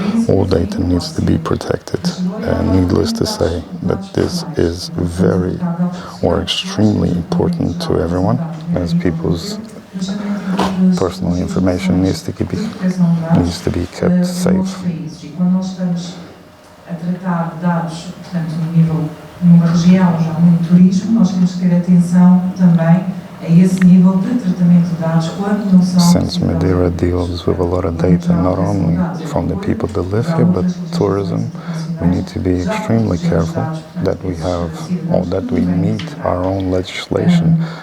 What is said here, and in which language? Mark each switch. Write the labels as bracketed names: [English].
[English] All data needs to be protected. Needless to say that this is very or extremely important to everyone, as people's personal information needs to be kept safe. [Portuguese] A tratar de dados, portanto, numa região já muito turismo, nós temos que ter atenção também a esse nível de tratamento de dados quando não são. [English] Since Madeira deals with a lot of data, not only from the people that live here, but tourism, we need to be extremely careful that we have, or that we meet our own legislation.